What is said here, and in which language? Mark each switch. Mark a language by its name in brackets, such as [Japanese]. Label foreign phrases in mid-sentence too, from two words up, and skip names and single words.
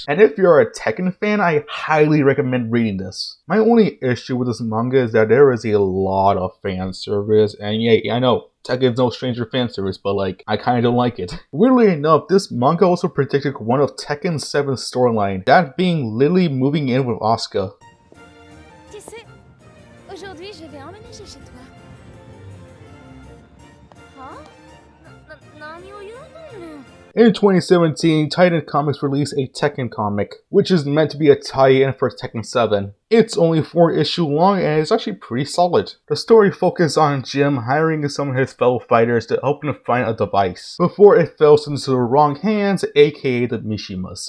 [English] And if you're a Tekken fan, I highly recommend reading this. My only issue with this manga is that there is a lot of fan service, and yeah, I know Tekken's no stranger to fan service, but like, I kinda don't like it. Weirdly enough, this manga also predicted one of Tekken 7's storyline, that being Lily moving in with Asuka. [French] Tu sais, aujourd'hui je vais emménager chez toi. [Japanese] Huh? Naniを言うのよ。 [English] In 2017, Titan Comics released a Tekken comic, which is meant to be a tie-in for Tekken 7. It's only 4 issues long and it's actually pretty solid. The story focuses on Jim hiring some of his fellow fighters to help him find a device, before it falls into the wrong hands, aka the Mishimas.